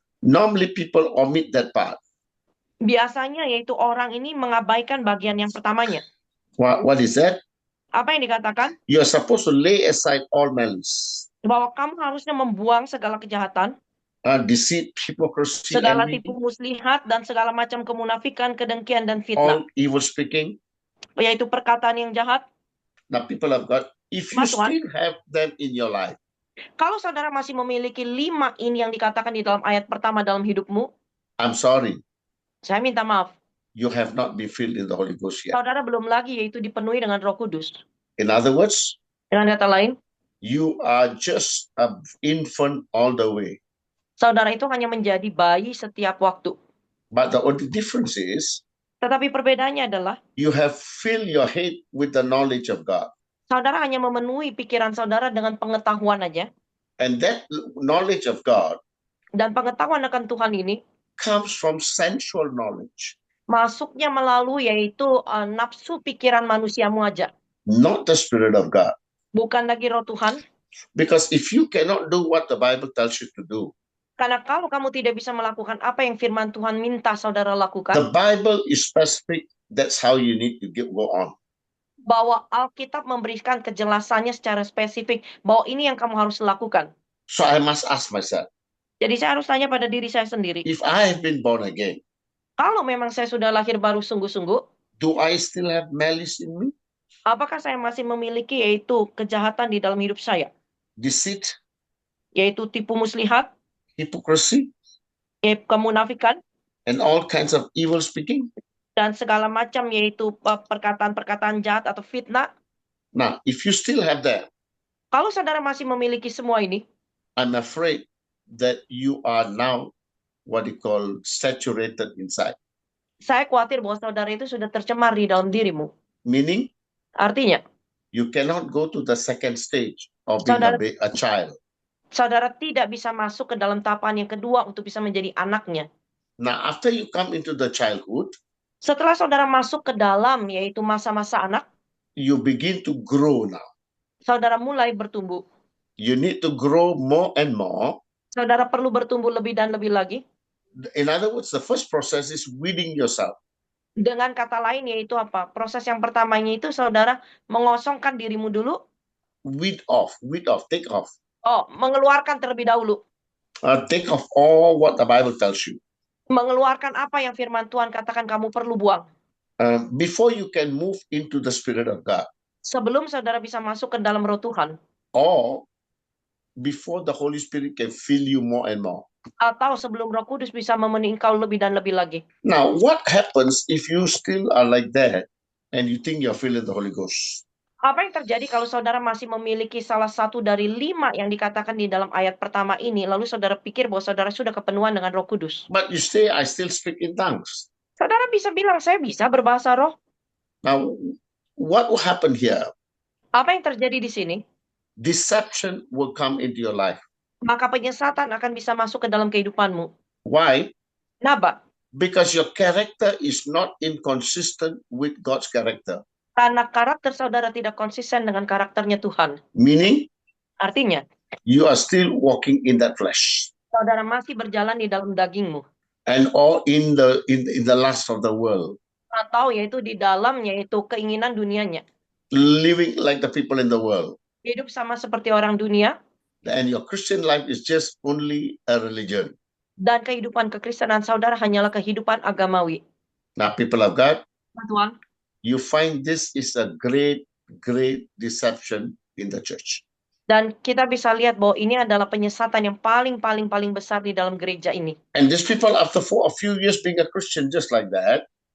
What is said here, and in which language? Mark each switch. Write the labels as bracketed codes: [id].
[en] normally people omit that part. [id] biasanya yaitu orang ini mengabaikan bagian yang pertamanya. [en] What is that? [id] Apa yang dikatakan? [en] You're supposed to lay aside all malice, [id] Bahwa kamu harusnya membuang segala kejahatan, [en] deceit, hypocrisy, [id] segala [en] envy, [id] tipu muslihat, dan segala macam kemunafikan, kedengkian, dan fitnah. [en] all evil speaking. [id] Yaitu perkataan yang jahat. [en] Now, people of God, if you [id] Mas Tuhan. [en] still have them in your life, [id] Kalau saudara masih memiliki 5 ini yang dikatakan di dalam ayat pertama dalam hidupmu, [en] I'm sorry, [id] saya minta maaf. [en] you have not been filled in the Holy Ghost yet. [id] Saudara belum lagi yaitu dipenuhi dengan Roh Kudus. [en] In other words, [id] Dengan kata lain, [en] you are just an infant all the way. [id] saudara itu hanya menjadi bayi setiap waktu. [en] But the only difference is [id] Tetapi perbedaannya adalah, [en] you have filled your head with the knowledge of God. [id] saudara hanya memenuhi pikiran saudara dengan pengetahuan aja. [en] And that knowledge of God [id] Dan pengetahuan akan Tuhan ini [en] comes from sensual knowledge, [id] masuknya melalui yaitu nafsu pikiran manusiamu aja. [en] not the Spirit of God. [id] Bukan lagi Roh Tuhan. [en] Because if you cannot do what the Bible tells you to do, [id] Karena kalau kamu tidak bisa melakukan apa yang firman Tuhan minta saudara lakukan, [en] The Bible is specific. That's how you need to go on. [id] bahwa Alkitab memberikan kejelasannya secara spesifik bahwa ini yang kamu harus lakukan. [en] So I must ask myself, [id] Jadi saya harus tanya pada diri saya sendiri, [en] if I have been born again, [id] kalau memang saya sudah lahir baru sungguh-sungguh, [en] do I still have malice in me? [id] apakah saya masih memiliki yaitu kejahatan di dalam hidup saya, [en] Deceit, [id] yaitu tipu muslihat, [en] hypocrisy, [id] kemunafikan, [en] and all kinds of evil speaking? [id] dan segala macam yaitu perkataan-perkataan jahat atau fitnah. [en] Now, if you still have that, [id] Kalau saudara masih memiliki semua ini, [en] I'm afraid that you are now what you call saturated inside. [id] saya khawatir bahwa saudara itu sudah tercemar di dalam dirimu. [en] Meaning, [id] Artinya, [en] you cannot go to the second stage of being a child. [id] saudara tidak bisa masuk ke dalam tahapan yang kedua untuk bisa menjadi anaknya. [en] Now, after you come into the childhood, [id] Setelah saudara masuk ke dalam yaitu masa-masa anak, [en] you begin to grow now. [id] saudara mulai bertumbuh. [en] You need to grow more and more. [id] Saudara perlu bertumbuh lebih dan lebih lagi. [en] In other words, the first process is weeding yourself. [id] Dengan kata lain yaitu apa? Proses yang pertamanya itu saudara mengosongkan dirimu dulu. [en] Weed off, take off. [id] Oh, mengeluarkan terlebih dahulu. [en] Take off all what the Bible tells you. [id] Mengeluarkan apa yang firman Tuhan katakan kamu perlu buang. [en] Before you can move into the Spirit of God. [id] Sebelum saudara bisa masuk ke dalam roh Tuhan. [en] Or before the Holy Spirit can fill you more and more. [id] Atau sebelum Roh Kudus bisa memenuhi engkau lebih dan lebih lagi. [en] Now, what happens if you still are like that and you think you're filling the Holy Ghost? [id] Apa yang terjadi kalau saudara masih memiliki salah satu dari 5 yang dikatakan di dalam ayat pertama ini, lalu saudara pikir bahwa saudara sudah kepenuhan dengan Roh Kudus? [en] But you say, I still speak in tongues. [id] Saudara bisa bilang, saya bisa berbahasa roh. [en] Now, what will happen here? [id] Apa yang terjadi di sini? [en] Deception will come into your life. [id] Maka penyesatan akan bisa masuk ke dalam kehidupanmu. [en] Why? [id] Kenapa? [en] Because your character is not inconsistent with God's character. [id] Karena karakter saudara tidak konsisten dengan karakternya Tuhan. [en] Meaning, [id] Artinya, [en] you are still walking in that flesh [id] saudara masih berjalan di dalam dagingmu. [en] and all in the lust of the world, [id] Atau yaitu di dalam yaitu keinginan dunianya. [en] living like the people in the world. [id] Hidup sama seperti orang dunia. [en] And your Christian life is just only a religion. [id] Dan kehidupan kekristenan saudara hanyalah kehidupan agamawi. [en] Now, people of God, [id] Tuhan, [en] you find this is a great deception in the church. [id] dan kita bisa lihat bahwa ini adalah penyesatan yang paling besar di dalam gereja ini. [en] And these people, after a few years being a Christian just like that,